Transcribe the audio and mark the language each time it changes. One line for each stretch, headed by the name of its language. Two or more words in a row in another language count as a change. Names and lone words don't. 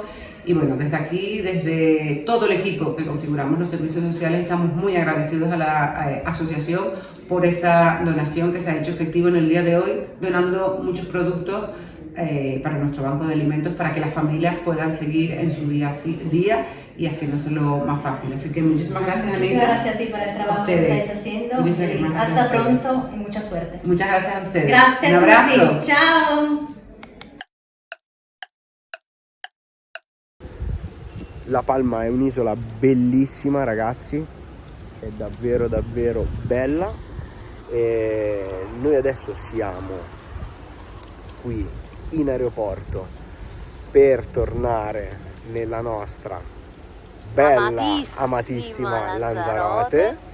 Spanish: Y bueno, desde aquí, desde todo el equipo que configuramos los servicios sociales, estamos muy agradecidos a la asociación por esa donación que se ha hecho efectivo en el día de hoy, donando muchos productos para nuestro banco de alimentos, para que las familias puedan seguir en su día y haciéndoselo más fácil. Así que muchísimas gracias, Muchas Anita. gracias a ti por el trabajo que Ustedes. estáis haciendo. Muchísimas Y gracias a hasta ustedes. pronto y mucha suerte. Muchas gracias a ustedes.
Italian: Grazie
Spanish: Un
Italian: a
Spanish: abrazo.
Italian: tutti. Ciao. La Palma è un'isola bellissima, ragazzi, è davvero davvero bella, e noi adesso siamo qui in aeroporto per tornare nella nostra bella, amatissima Lanzarote.